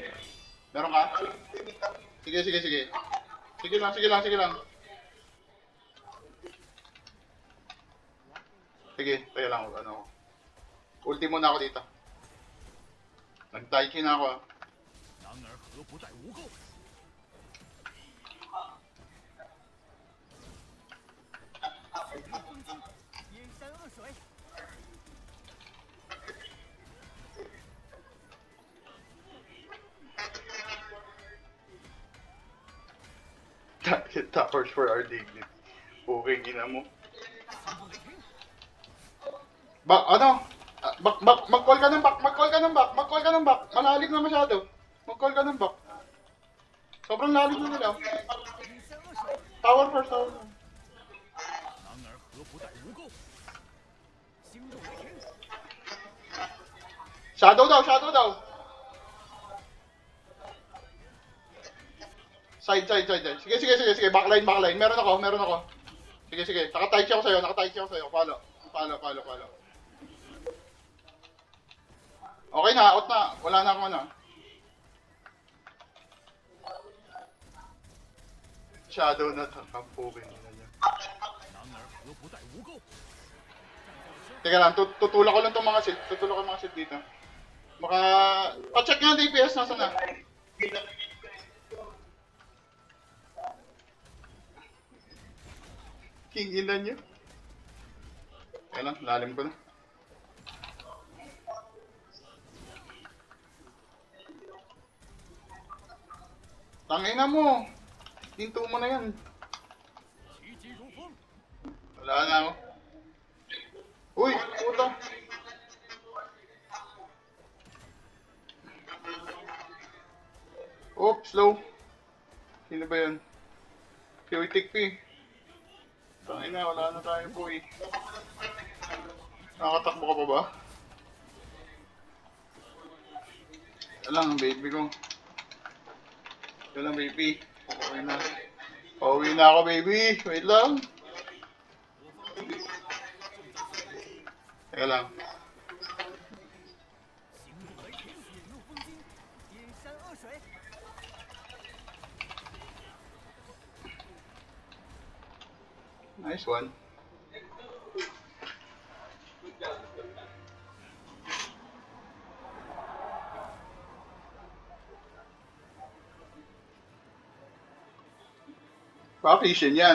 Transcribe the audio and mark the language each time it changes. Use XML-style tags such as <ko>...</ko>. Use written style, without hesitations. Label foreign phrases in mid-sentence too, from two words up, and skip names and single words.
<tl>Meron ka? Sige, sige, sige. Sige lang, sige lang, sige lang. Sige, tayo lang, ano. Ultimo na ako dito. Nag-tai chi na ako, ah.</tl> <zh>男儿何不带无垢？阴山恶水，</zh> <en>Towers for our dignity.</en> <tl>Okay, gina mo. Ano? Mag-call ka ng back, mag-call ka ng back, mag-call ka ng back. Malalim na masyado. Mag-call ka ng back. Sobrang lalim na nila.</tl> <zh>阴山恶水，</zh> <en>Tower first, tower first.</en> <zh>男儿何不带无垢？星动雷霆，</zh> <tl>Shadow daw, shadow daw. Side. Sige, sige, sige, sige. Backline. Meron ako. Sige, sige. Naka-tai chi ako sa'yo, Follow. Okay na, out na. Wala na akong ano. Shadow na to. Kampukin nila niya.</tl> <zh>男儿何不带无垢？</zh> <tl>Teka lang, tutulak ko lang itong mga shield. Tutulak ko yung mga shield dito. Pa-check nga ang DPS, nasa na? King ina niyo. Teka lang, lalim ko na. Tangina mo! Hinto mo na yan.</tl> <zh>急急如风，</zh> <tl>Wala na ako. Uy, puta.</tl> <en>Oops, slow.</en> <tl>Sino ba yun? Chaotic P. Tangina, wala na tayo po eh. Nakakatakbo ka pa ba? Ito lang, baby ko. Ito lang, baby. Okay na. Pauwi na ako, baby. Wait lang. Teka lang.</tl> <zh>行动雷霆，引入风金，阴山恶水，</zh> <en>Nice one.</en> <tl>Pa Kishin yan.</tl>